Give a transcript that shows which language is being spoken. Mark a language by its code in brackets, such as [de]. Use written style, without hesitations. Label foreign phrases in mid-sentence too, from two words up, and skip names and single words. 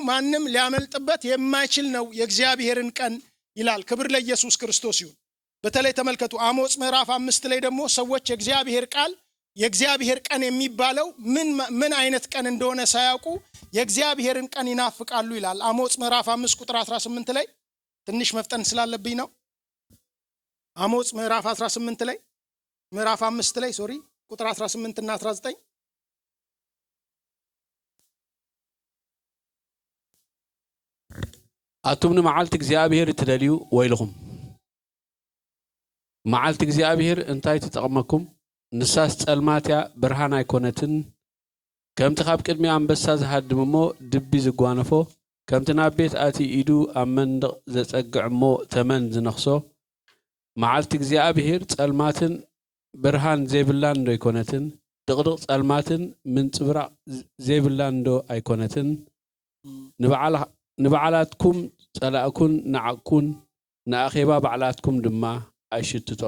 [am] ማንም ሊያመልጥበት የማይችል ነው የእግዚአብሔርን ቀን ይላል። ክብር ለኢየሱስ ክርስቶስ ይሁን። በተለይ ተመልከቱ አሞጽ ምዕራፍ 5 ላይ ደግሞ ሰዎች የእግዚአብሔር ቀን የሚባለው ምን አይነት ቀን እንደሆነ ሳያውቁ የእግዚአብሔርን ቀን ይናፍቃሉ ይላል። አሞጽ ምዕራፍ 5 ቁጥር 18 ላይ ትንሽ መፍጠን ስላለብኝ ነው። አሞጽ ምዕራፍ 18 ላይ ምዕራፍ 5 ላይ ቁጥር 18 እና 19 [ti] አቱምኒ መዓልቲ እግዚአብሔር ትደልዩ ወይልኩም መዓልቲ እግዚአብሔር እንታይ ትጠቅመኩም? ንሳስ ጸልማትያ ብርሃን አይኮነትን ከምቲ ካብ ቅድሚ አንበሳ ዝሃድም እሞ ድቢ ዝጓነፎ ከምቲ ናብ ቤት ኣቲ ኢዱ ኣብ መንደቕ ዘጸግዕ እሞ ተመን ዝነኽሶ መዓልቲ እግዚአብሔር ጸልማትን ብርሃን ዘይብላን ዶ አይኮነትን ድቅድቅ ጸልማትን ምንጽብራቅ ዘይብላን ዶ አይኮነትን ንበዓላትኩም ጸላእኩን ንዓቅኩን ንኣኼባ በዓላትኩም ድማ አይሽትቶን።